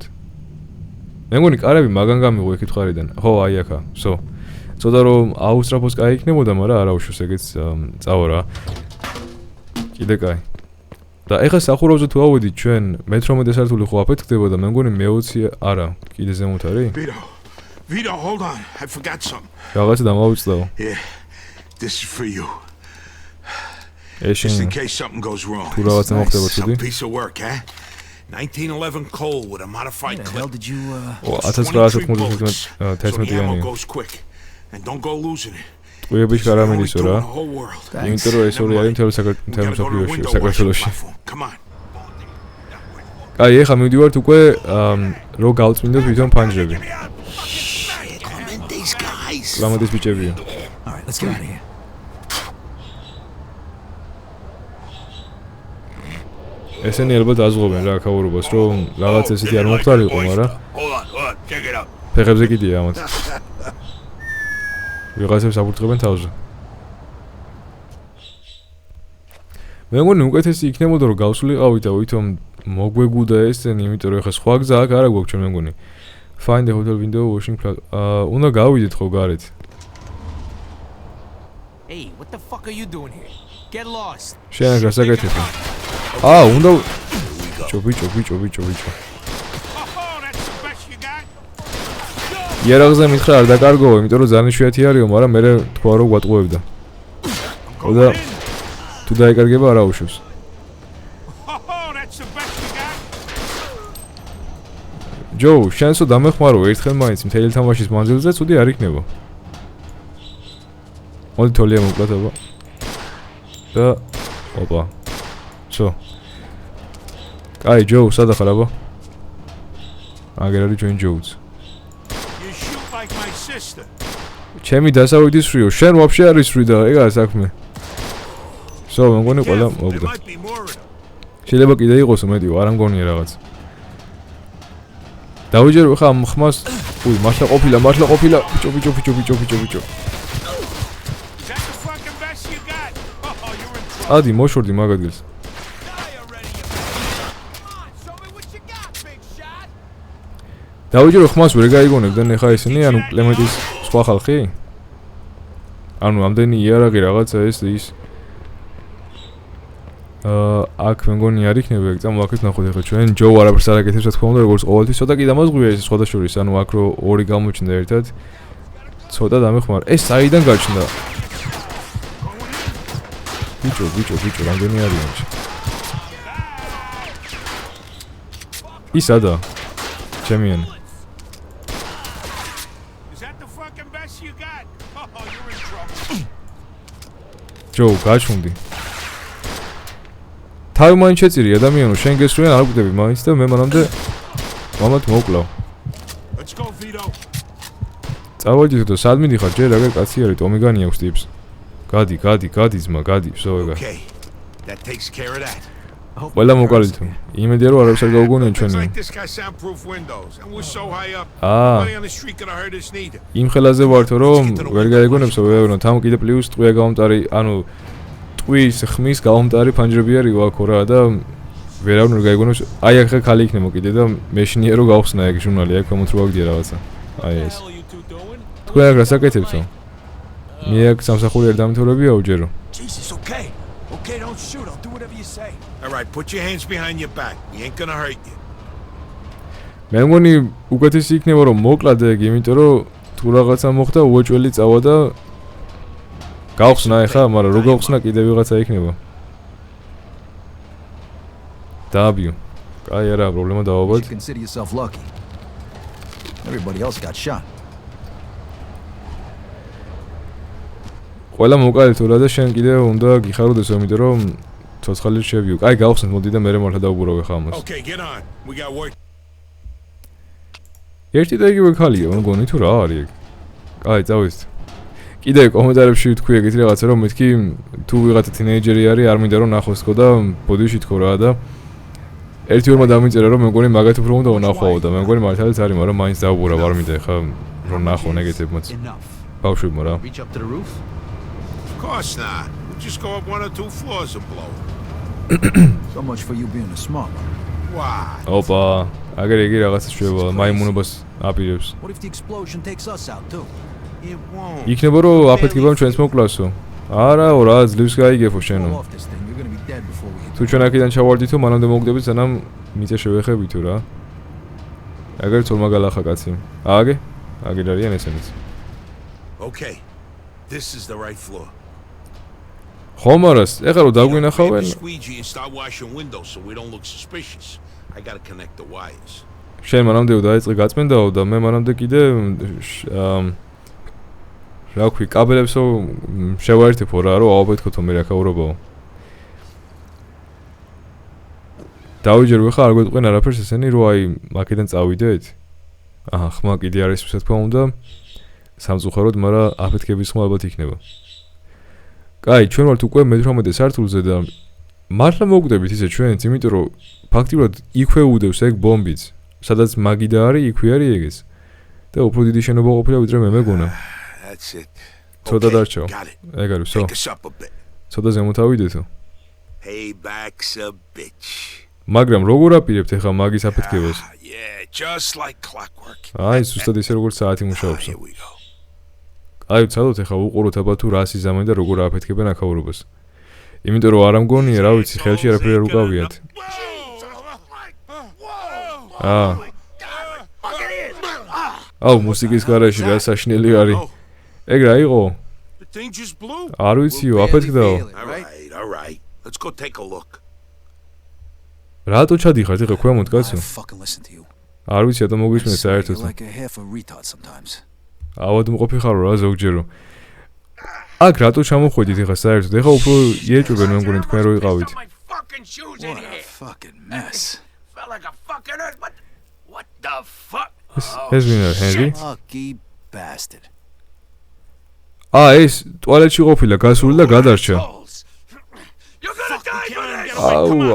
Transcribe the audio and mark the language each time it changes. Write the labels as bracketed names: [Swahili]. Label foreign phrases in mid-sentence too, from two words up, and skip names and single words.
[Georgian] მე მგონი კარები მაგან გამიღო იქით ხარიდან. ხო, აი აქა. სო. ცოტა რომ აუსტრაფოს კაი იქნებოდა, მაგრამ არა უშავს ეგეც წავა რა. კიდე კაი. და ეხლა სახურავზე თუ ავედით ჩვენ მე-18 სართული ხო აფეთქდებოდა, მე მგონი მე-20 არა, კიდე ზემოთ არის? [English] Vito, hold on. I forgot something. [Georgian] რაღაცა დამავიწყდაო. [English] Yeah. This is for you. Just in case something goes wrong. [Georgian] თუ რაღაცა მოხდება [English] Some [Georgian] ცუდი. [English] piece of work, eh? 1911 Cole with a modified How the hell clip. did you 1911 goes quick. And don't go losing it. [Georgian] ტყვიების კარამელისო რა. [English] The whole world. [Georgian] იმიტომ რომ ეს ორი არის მთელ საქართველოში. [English] Come on. [Georgian] აი, ეხლა მივდივართ უკვე რო გავწმინდოთ თვითონ ფანჯრები. [English] These guys. [Georgian] ლამადის ბიჭებია. [English] All right, let's get out of here. [Georgian] ესენი ალბათ აზღობენ რა ქაურობას, რომ რაღაც ესეთი არ მომხდარიყო, მაგრამ [English] Hold on, check it out. [Georgian] ფეხებზე კიდია ამათ. ვიღაცებს აფურთხებენ თავზე. მე მგონი უკეთესი იქნებოდა რომ გავსულიყავით და ვითომ მოგვეგუდა ესენი, იმიტომ რომ ეხლა სხვა გზა აქ არა გვაქვს ჩვენ მე მგონი. [English] Find the hotel window washing plug. [Georgian] უნდა გავიდეთ ხო გარეთ. [English] Hey, what the fuck are you doing here? Get lost. [Georgian] შენ აქ გასაკეთებ. უნდა ჩობი. [English] Oh, that's the best you got. [Georgian] იარაღზე მითხრა არ დაკარგო, იმიტომ რომ ძალიან იშვიათი არისო, მაგრამ მე თქვა რომ გვატყუებდა. და თუ დაიკარგება არა უშავს. [English] Oh, that's the best you got. [Georgian] ჯო, შენსო დამეხმარო ერთხელ მაინც მთელი თამაშის მანძილზე ცუდი არ იქნება. მოდი თოლია მოკლათ აბა. და ოპა. სო. კაი ჯო, სადა ხარ აბა? აგერ არის ჩვენ ჯოუც. [English] You shoot like my sister. [Georgian] ჩემი დასავიდის სრიო, შენ ვაფშე არის სრი და ეგაა საქმე. სო, მე მგონი ყველა [English] There [Georgian] მოგდა. [English] might be more of them. [Georgian] შეიძლება კიდე იყოსო მეტიო, არ ამგონია რაღაც. დავიჯერო ხა ამ ხმას. მართლა ყოფილა. ბიჭო. [English] Is that the fucking best you got? Oh, you're in trouble. [Georgian] ადი მოშორდი მაგ ადგილს. [English] Die already. Come on, show me what you got, big shot. [Georgian] დავიჯერო ხმას ვერ გაიგონებდნენ ეხა ისინი, ანუ კლემენტის სხვა ხალხი? ანუ ამდენი იარაღი რაღაცა ეს აქ მე მგონი არ იქნება ეგ წამოაქეთ ნახოთ ეხლა ჩვენ ჯო არაფერს არ აკეთებს რა თქმა უნდა როგორც ყოველთვის ცოტა კი დამაზღვია ეს სხვადასხვის ანუ აქ რო ორი გამოჩნდა ერთად ცოტა დამეხმარ ეს საიდან გაჩნდა ბიჭო რამდენი არიან ისადა ჩემიან [English] Is that the fucking best you got? Oh, you're in trouble. [Georgian] ჯო გაჩუნდი თავი მაინც შეწირი ადამიანო შენ გესრიან არ გვდები მაინც და მე მანამდე მამად მოკლავ [English] Let's go, Vito. [Georgian] წავედით და სად მიდიხარ ჯერ აგერ კაცი არის ტომიგანი აქვს ტიპს გადი ძმა გადი всё ეგა [English] Okay. That takes care of that. [Georgian] ყველა მოკალით იმედია რომ არაფერს არ გაუგონიან [English] Things [Georgian] ჩვენი [English] like this guy soundproof windows and we're so high up. Ah. Nobody on the street could have heard us neither. [Georgian] იმ ხელაზე ვართო რომ ვერ გაიგონებსო ვეუბნოთ ამ კიდე პლუს ტყვია გამომტარი ანუ ტყვის ხმის გამომტარი ფანჯრები არის აქ რა და ვერავინ ვერ გაიგონებს აი აქ ხალი იქნება კიდე და მეშინია რომ გავხსნა ეგ ჟურნალი აქ მომთ რო აგდია რაღაცა აი ეს [English] What are you two doing? [Georgian] თქვენ აქ რასაკეთებსო მე აქ სამსახური არ დამთავრებიაო ჯერო [English] Jesus, okay. Okay, don't shoot. I'll do whatever you say. All right, put your hands behind your back. He ain't gonna hurt you. [Georgian] მე მგონი უკეთესი იქნება რომ მოკლად ეგ, იმიტომ რომ თუ რაღაცა მოხდა უოჭველი წავა და გავხსნა ეხა, მაგრამ რო გავხსნა კიდე ვიღაცა იქნება. დააბიო. კაი არა, პრობლემა დავაბად. [English] You consider yourself lucky. Everybody else got shot. [Georgian] ყველა მოკალე თუ რა და შენ კიდე უნდა გიხაროდეს, იმიტომ რომ ცოცხალი შევიო. კაი გავხსნით, მოდი და მე მართლა დავუბრალო ხა ამას. [English] Okay, get on. We got work. [Georgian] ერთი და იგივე ქალია, მგონი თუ რა არის ეგ. კაი, წავიდეთ. კიდე კომენტარებში ვთქვი ეგეთ რაღაცა რომ მეთქი თუ ვიღაცა თინეიჯერი არის, არ მინდა რომ ნახოს თქო და ბოდიში თქო რა და ერთი ორმა დამიწერა რომ მე მგონი მაგათ უფრო უნდა ვნახვაო და მე მგონი მართალაც არის, მაგრამ მაინც დაუბურა, არ მინდა ხა რომ ნახო ნეგატივმაც. ბავშვებმა რა. [English] Reach up to the roof. Of course not. We'll just go up 1 or 2 floors and blow. So much for you being a smart one. Why? [Georgian] ოპა, აგერ იგი რაღაცა შევა, მაიმუნობას აპირებს. [English] What if the explosion takes us out too? It won't. [Georgian] იქნება რომ აფეთქებამ ჩვენს მოკლასო. არაო რა, ძლივს გაიგებო შენო. [English] Fall off this thing. You're gonna be dead before we hit. [Georgian] თუ ჩვენ აქედან ჩავარდითო, მანამდე მოგდებით, სანამ მიწა შევეხებითო რა. აგერ თორმა გალახა კაცი. ააგე? აგერ არიან ესენიც. [English] Okay. This is the right floor. [Georgian] ხომ არას, ეხლა რომ [English] Grab [Georgian] დაგვინახავენ, [English] the squeegee and start washing windows so we don't look suspicious. I gotta connect the wires. [Georgian] შენ მანამდე დაიწყე გაწმენდაო და მე მანამდე კიდე რა ვქვი, კაბელებსო შევაერთებო რა, რომ ავაბეთქოთო მე რაკაურობაო. დავიჯერვე ხა არ გვეტყვენ არაფერს ესენი, რომ აი აქედან წავიდეთ. აჰა, ხმა კიდე არის რა თქმა უნდა. სამწუხაროდ, მაგრამ აფეთქების ხმა ალბათ იქნება. კაი, ჩვენ ვართ უკვე მე-18 სართულზე და მართლა მოვკვდებით ისე ჩვენც, იმიტომ რომ ფაქტიურად იქვე უდევს ეგ ბომბიც. სადაც მაგიდა არის, იქვე არის ეგეც. და უფრო დიდი შენობა ყოფილა ვიდრე მე მეგონა. [English] That's it. [Georgian] ცოტა დარჩაო. [English] Got it. [Georgian] ეგ არის, ვსო. [English] Take us up a bit. [Georgian] ცოტა ზემოთავიდეთო. [English] Payback's a bitch. [Georgian] მაგრამ როგორ აპირებთ ახლა მაგის აფეთქებას? [English] Yeah, just like clockwork. [Georgian] აი, ზუსტად ისე როგორც საათი მუშაობს. [English] Here we go. [Georgian] აი, ვცადოთ ახლა უყუროთ აბა თუ რა სიზამენ და როგორ აფეთქებენ აქაურობას. იმიტომ რომ არ ამგონია, რა ვიცი, ხელში არაფერი არ უკავიათ. აუ, მუსიკის გარაშე რა საშნელი არის. ეგ რა იყო? [English] The thing just blew. [Georgian] არ ვიციო, აფეთქდაო. [English] All right. Let's go take a look. [Georgian] რატო ჩადიხართ ახლა ქვემოთ კაცო? [English] I fucking listen to you. [Georgian] არ ვიცი, ატო მოგისმენთ [English] You're [Georgian] საერთოდ. [English] like a half a retard sometimes. [Georgian] ავადმყოფი ხარო რა ზოგჯერო. აქ რატო ჩამოხვედით ახლა საერთოდ? ახლა უფრო იეჭვებენ მე მგონი თქვენ რო იყავით. [English] My fucking shoes in What a here. fucking mess. Felt like a fucking earth. What the fuck? [Georgian] ეს ვინ არის, ჰენრი? [English] Lucky bastard. [Georgian] ეს ტუალეტში ყოფილა გასული და გადარჩა. [English] You're gonna die for this.